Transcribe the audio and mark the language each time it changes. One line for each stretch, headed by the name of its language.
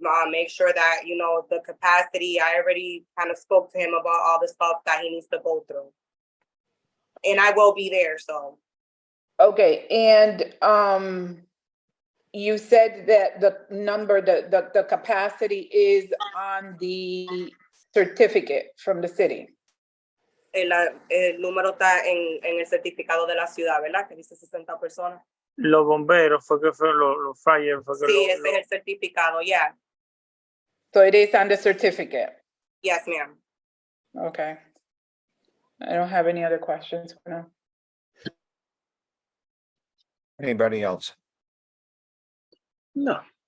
English: Make sure that, the capacity. I already kind of spoke to him about all the stuff that he needs to go through. And I will be there, so. okay, and, you said that the number, the capacity is on the certificate from the city.
Spanish: El número está en el certificado de la ciudad, ¿verdad? Que dice 60 personas. Los bomberos fue que fue los fire, fue que Sí, ese es el certificado, yeah.
English: So it is on the certificate. Yes, ma'am. Okay. I don't have any other questions for now. Anybody else? No,